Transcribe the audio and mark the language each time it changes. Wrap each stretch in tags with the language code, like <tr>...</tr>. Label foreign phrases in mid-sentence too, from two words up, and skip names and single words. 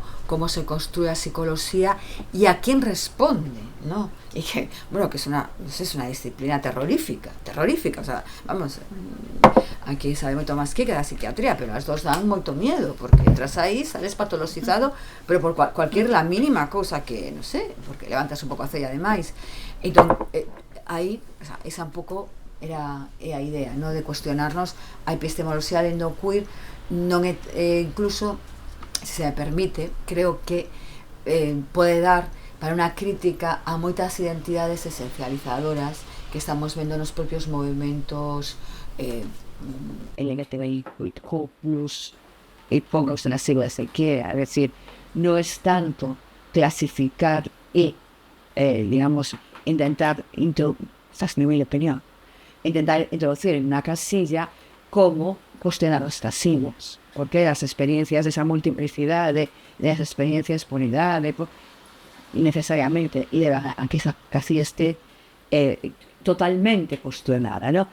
<es>Cómo se construye la psicología y a quién responde, ¿no? Y que, bueno, que es una disciplina terrorífica, o sea, vamos, aquí sabe mucho más que la psiquiatría, pero las dos dan mucho miedo, porque entras ahí, sales patologizado, pero por cualquier, la mínima cosa que, no sé, porque levantas un poco</es> <gl>a cella de máis. Entonces, aí,</gl> <es>o sea,</es> <gl>esa un pouco era a idea, no, de cuestionarnos a epistemoloxía dentro queer, non incluso, se me permite, creo que pode dar para unha crítica a moitas identidades esencializadoras que estamos vendo nos propios movimentos LGTBIQ+,</gl> <es>y póngase las siglas que quiera, es decir, no es tanto clasificar y, digamos, intentar introducir en una casilla como cuestionar las casillas, porque las experiencias de esa multiplicidad, de las experiencias por unidad, necesariamente, y de que esa casilla esté totalmente cuestionada, ¿no?</es>